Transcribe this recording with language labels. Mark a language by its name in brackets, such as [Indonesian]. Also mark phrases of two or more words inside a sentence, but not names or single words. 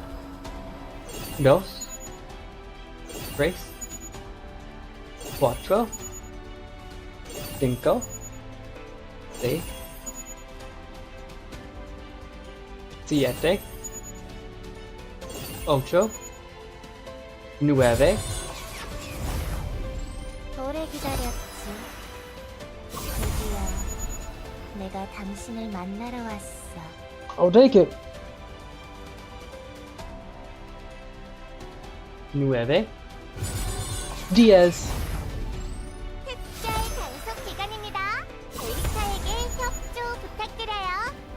[Spanish] Dos. Tres. Cuatro. Cinco. Seis. Siete. Ocho. Nueve. [Korean] 오래 기다렸지. 드디어 내가 당신을 만나러 왔어. [English] I'll take it. [Spanish] Nueve. Diez. [Korean] 특별 단속 기간입니다. 데리카에게 협조 부탁드려요.